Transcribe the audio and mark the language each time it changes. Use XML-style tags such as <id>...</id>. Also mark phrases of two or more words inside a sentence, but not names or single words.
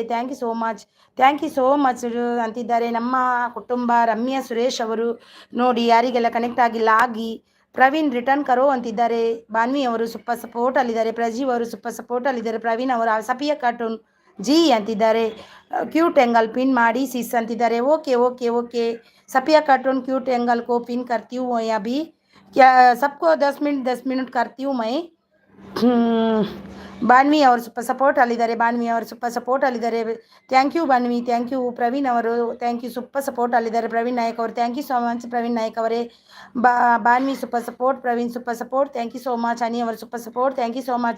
<en>thank you so much</en> <kn>ಅಂತಿದ್ದಾರೆ. ನಮ್ಮ ಕುಟುಂಬ ರಮ್ಯಾ ಸುರೇಶ್ ಅವರು. ನೋಡಿ ಯಾರಿಗೆಲ್ಲ ಕನೆಕ್ಟ್ ಆಗಿಲ್ಲ ಆಗಿ. ಪ್ರವೀಣ್ ರಿಟರ್ನ್ ಕರೋ ಅಂತಿದ್ದಾರೆ. ಬಾನ್ವಿ ಅವರು ಸೂಪರ್ ಸಪೋರ್ಟಲ್ಲಿದ್ದಾರೆ. ಪ್ರಜೀವ್ ಅವರು ಸೂಪರ್ ಸಪೋರ್ಟಲ್ಲಿದ್ದಾರೆ. ಪ್ರವೀಣ್ ಅವರು ಸಫಿಯಾ ಕಾರ್ಟೂನ್ ಜಿ ಅಂತಿದ್ದಾರೆ.</kn> <en>cute angle</en> <kn>ಪಿನ್ ಮಾಡಿ ಸಿಸ್ ಅಂತಿದ್ದಾರೆ.</kn> <hi>ಓಕೆ सफिया कार्टून</hi> <en>cute angle</en> <hi>को पिन करती हूँ अभी क्या सबको 10 मिनट करती हूँ मैं.</hi> <kn>ಬಾನ್ವಿ ಅವರು ಸಪೋರ್ಟ್ ಅಲ್ಲಿದ್ದಾರೆ.</kn> <en>thank you</en> <kn>ಬಾನ್ವಿ,</kn> <en>thank you.</en> <kn>ಪ್ರವೀಣ್ ಅವರು</kn> <en>thank you, super support</en> <kn>ಅಲ್ಲಿದ್ದಾರೆ. ಪ್ರವೀಣ್ ನಾಯಕ್ ಅವರು</kn> <en>thank you so much.</en> <kn>ಪ್ರವೀಣ್ ನಾಯಕ್ ಅವರೇ ಬಾನ್ವಿ</kn> <en>super support,</en> <kn>ಪ್ರವೀಣ್</kn> <en>super support thank you so much.</en> <kn>ಅನಿ ಅವರು</kn> <en>super support thank you so much.</en>